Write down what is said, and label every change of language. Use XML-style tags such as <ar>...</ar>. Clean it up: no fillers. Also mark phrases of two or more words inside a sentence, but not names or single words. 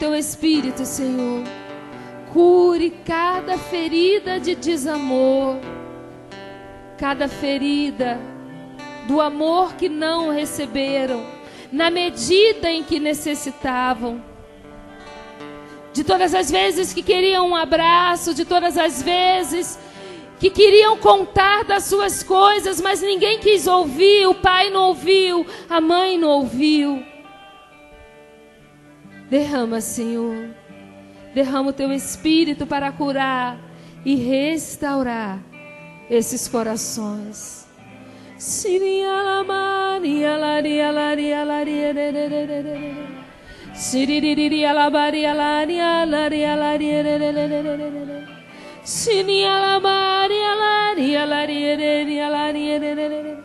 <pt>Teu Espírito, Senhor, cure cada ferida de desamor, cada ferida do amor que não receberam na medida em que necessitavam, de todas as vezes que queriam um abraço, de todas as vezes que queriam contar das suas coisas, mas ninguém quis ouvir, o pai não ouviu, a mãe não ouviu. Derrama, Senhor, derrama o Teu Espírito para curar e restaurar esses corações. Siria la Maria Laria Laria Laria. Siriria la Maria Laria Laria Laria. Siria la Maria Laria Laria Laria.</pt>